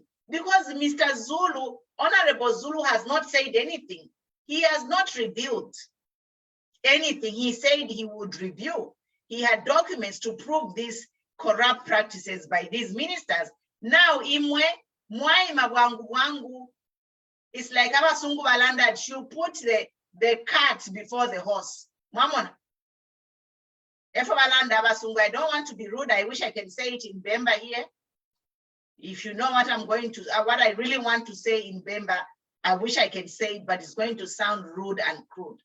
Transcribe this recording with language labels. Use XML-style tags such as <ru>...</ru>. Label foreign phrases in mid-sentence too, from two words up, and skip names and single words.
<en>Because Mr. Zulu, Honorable Zulu, has not said anything. He has not revealed anything. He said he would review. He had documents to prove these corrupt practices by these ministers.</en> <bem>Now, imwe, mwaima wangu,</bem> <en>it's like</en> <bem>abasungu balanda,</bem> <en>you put the cart before the horse. Mamona. I don't want to be rude. I wish I can say it in Bemba here. If you know what I'm going to, what I really want to say in Bemba, I wish I can say it, but it's going to sound rude and crude.</en>